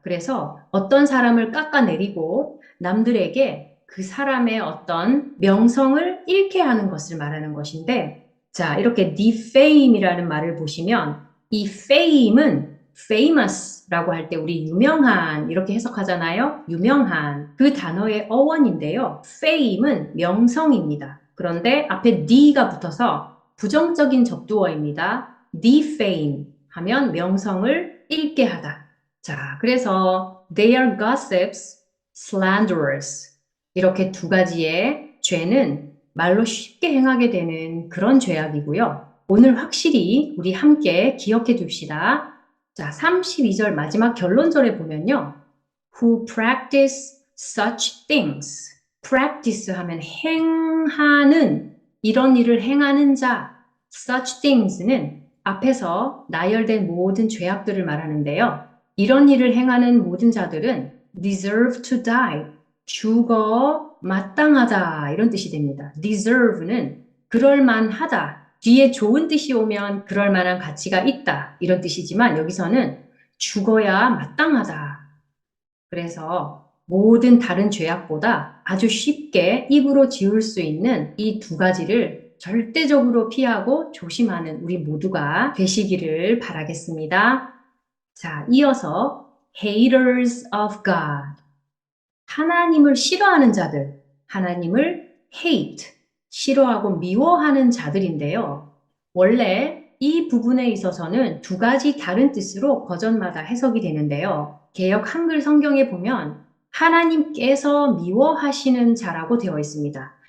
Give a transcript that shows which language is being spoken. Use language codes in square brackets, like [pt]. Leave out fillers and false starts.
[ko] 그래서 어떤 사람을 깎아내리고 남들에게 그 사람의 어떤 명성을 잃게 하는 것을 말하는 것인데, 자, 이렇게 defame이라는 말을 보시면 이 fame은 famous라고 할 때 우리 유명한 이렇게 해석하잖아요. 유명한 그 단어의 어원인데요. fame은 명성입니다. 그런데 앞에 d가 붙어서 부정적인 접두어입니다. defame 하면 명성을 잃게 하다. 자, 그래서 [en] they are gossips, slanderers. [ko] 이렇게 두 가지의 죄는 말로 쉽게 행하게 되는 그런 죄악이고요. 오늘 확실히 우리 함께 기억해 둡시다. 자, 32절 마지막 결론절에 보면요. [en] Who practice such things. [ko] practice 하면 행하는, 이런 일을 행하는 자. such things는 앞에서 나열된 모든 죄악들을 말하는데요. 이런 일을 행하는 모든 자들은 [en] deserve to die. [ko] 죽어 마땅하다 이런 뜻이 됩니다. deserve는 그럴만하다. 뒤에 좋은 뜻이 오면 그럴만한 가치가 있다 이런 뜻이지만 여기서는 죽어야 마땅하다. 그래서 모든 다른 죄악보다 아주 쉽게 입으로 지울 수 있는 이 두 가지를 절대적으로 피하고 조심하는 우리 모두가 되시기를 바라겠습니다. 자, 이어서 [en] haters of God. [ko] 하나님을 싫어하는 자들, 하나님을 hate, 싫어하고 미워하는 자들인데요. 원래 이 부분에 있어서는 두 가지 다른 뜻으로 버전마다 해석이 되는데요. 개역 한글 성경에 보면 하나님께서 미워하시는 자라고 되어 있습니다.